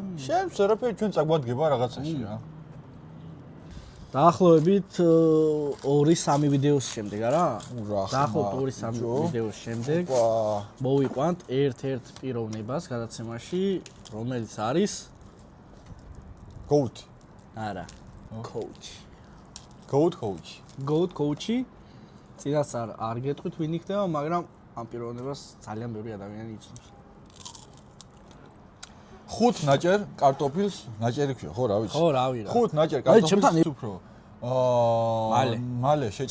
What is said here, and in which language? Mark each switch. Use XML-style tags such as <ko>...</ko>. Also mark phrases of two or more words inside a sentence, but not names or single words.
<ka>შენ სერაფერი ჩვენ წაგვადგება რაღაცაში რა. დაახლოებით 2-3 ვიდეოს შემდეგ არა? ურა, დაახლოებით 2-3 ვიდეოს შემდეგ მოვიყვანთ ერთ-ერთ პიროვნებას გადაცემაში, რომელიც არის Goat. არა, coach.</ka> <en>Goat coach. Goat coach-ი.</en> <ka>წინას არ გეტყვით ვინ იქნება, მაგრამ ამ პიროვნებას ძალიან ბევრი ადამიანი იცნობს. 5 ნაჭერ კარტოფილს ნაჭერი ქვია, ხო, რა ვიცი. ხო, რავი რა. 5 ნაჭერ კარტოფილს უფრო მალე შეჭამ.</ka>